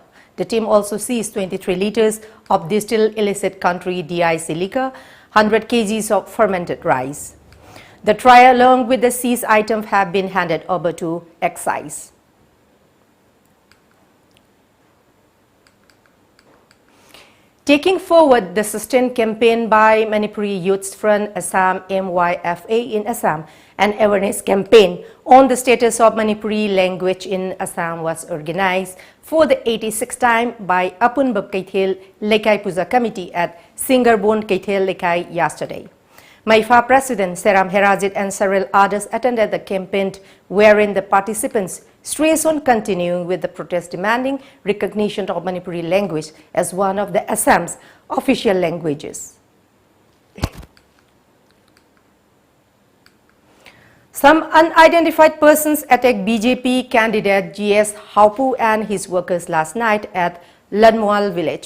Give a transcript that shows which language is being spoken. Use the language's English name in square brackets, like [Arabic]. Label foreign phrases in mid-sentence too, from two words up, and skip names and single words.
[English] The team also seized 23 liters of distilled illicit country DIC liquor, 100 kgs of fermented rice. The trial along with the seized items have been handed over to excise. Taking forward the sustained campaign by Manipuri Youth Front Assam MYFA in Assam, an awareness campaign on the status of Manipuri language in Assam was organized for the 86th time by Apunbab Kaithel Lekai Puja Committee at Singarbon Kaithel Lekai yesterday. MYFA President Seram Herajit and several others attended the campaign, wherein the participants stressed on continuing with the protest demanding recognition of Manipuri language as one of the Assam's official languages. Some unidentified persons attacked BJP candidate GS Haupu and his workers last night at Lanmual village.